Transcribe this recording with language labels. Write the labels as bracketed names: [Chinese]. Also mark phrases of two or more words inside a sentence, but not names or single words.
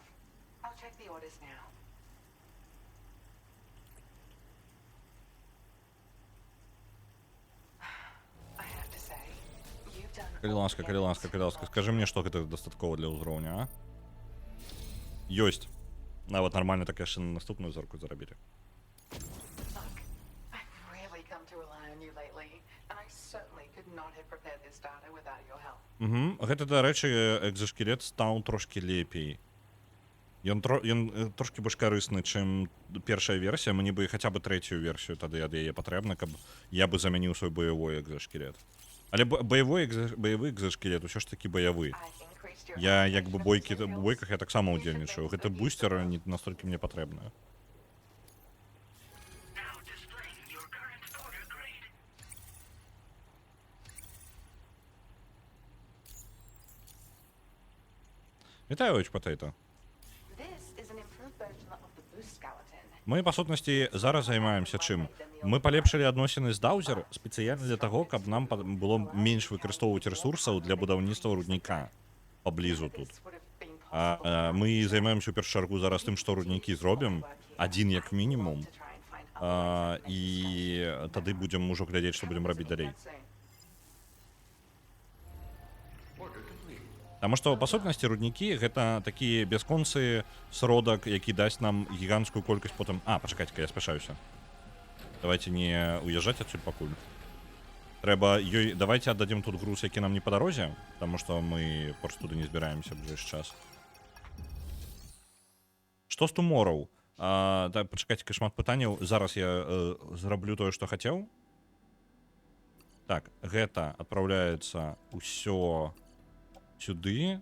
[English] I'll check the orders now. I have to say, you've done [Belarusian] Калі ласка, скажи мне, што гэта дастаткова для ўзроўня, а? Ёсць. Нават нармальна так яшчэ на наступную зорку зарабілі. [English] Look, I've really come to rely on you lately, and I certainly could not have prepared this data without your help. [Belarusian] Гэта, дарэчы, экзаскелет стаў трошкі лепей. Ён трошкі больш карысны, чым першая версія. Мне бы хаця бы трэцюю версію тады ад яе патрэбна, каб я бы замяніў свой баявой экзаскелет. Але баявы экзаскелет усё ж такі баявы. [English] I've increased your [Belarusian] Я [English] health [Belarusian] як бы [English] protection [Belarusian] у [English] materials. [Belarusian] бойках я таксама ўдзельнічаю. Гэты бустер не настолькі мне патрэбны. [English] Now displaying your current porter grade. [Belarusian] Вітаю, Оч Патейто. [English] This is an improved version of the boost skeleton. [Belarusian] Мы, па сутнасці, зараз займаемся чым? Мы палепшылі адносіны з даузер спецыяльна для таго, каб нам было менш выкарыстоўваць рэсурсаў для будаўніцтва рудніка паблізу тут. [English] This would have been possible [Belarusian] А мы займаемся ў першую чаргу зараз тым, што руднікі зробім, адзін як мінімум, [English] to try and find other [Belarusian] і тады будзем ужо глядзець, што будзем рабіць далей. Таму што, па сутнасці, руднікі гэта такі бясконцы сродак, які дасць нам гіганцкую колькасць потым... Пачакайце-ка, я спяшаюся. Давайте не уязджаць адсюль пакуль. Трэба ёй... [Russian] Давайте отдадим тут груз, [Belarusian] які нам не по дорозе, [Russian] потому что [Belarusian] мы просто туды не збіраемся в ближайшы час. Што з Tomorrow? Так, пачакайце, шмат пытанняў. Зараз я зраблю тое, што хацеў. Так, гэта адпраўляецца ўсё сюды.